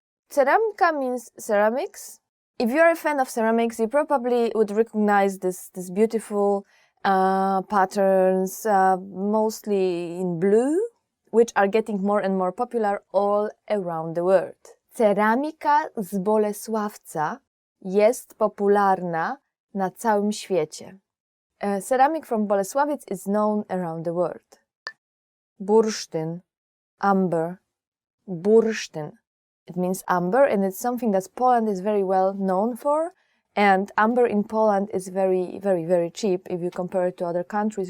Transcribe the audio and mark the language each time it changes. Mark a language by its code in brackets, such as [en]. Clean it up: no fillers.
[en] Ceramika means ceramics. If you're a fan of ceramics, you probably would recognize this beautiful patterns, mostly in blue, which are getting more and more popular all around the world. [pl] Ceramika z Bolesławca jest popularna na całym świecie. [en] Ceramic from Bolesławiec is known around the world. Bursztyn, amber, bursztyn. It means amber, and it's something that Poland is very well known for. And amber in Poland is very, very, very cheap if you compare it to other countries.